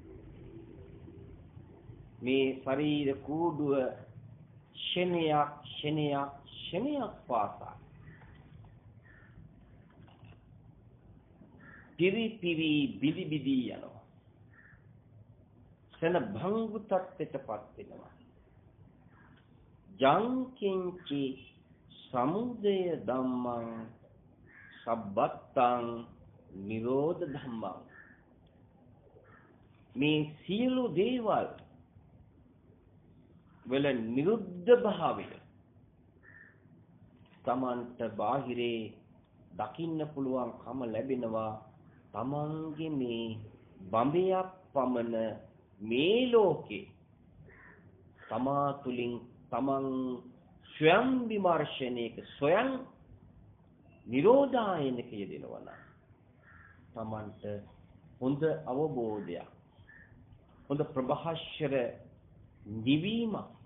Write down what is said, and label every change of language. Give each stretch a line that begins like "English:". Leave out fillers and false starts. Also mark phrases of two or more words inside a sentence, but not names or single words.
Sinhala: මේ ශරීර කූඩුව ෂණයක් පාසා පිරි බිලි යනවා. සන භංගු තත්ත්වයටපත් වෙනවා.
Pali: ජංකින්චි සමුදය ධම්මං සබ්බත්තං නිරෝධ ධම්මං.
Sinhala: මේ සියලු දේවල් වල නිරුද්ධ භාවය තමන්ට බාහිරේ දකින්න පුළුවන්කම ලැබෙනවා. තමන්ගේ මේ බඹයක් පමණ මේ ලෝකේ තමා තුලින් තමන් ස්වයං විමර්ශනයක ස්වයං නිරෝධායනක යෙදෙනවා නම් තමන්ට හොඳ අවබෝධයක් හොඳ ප්‍රභාෂර නිවීම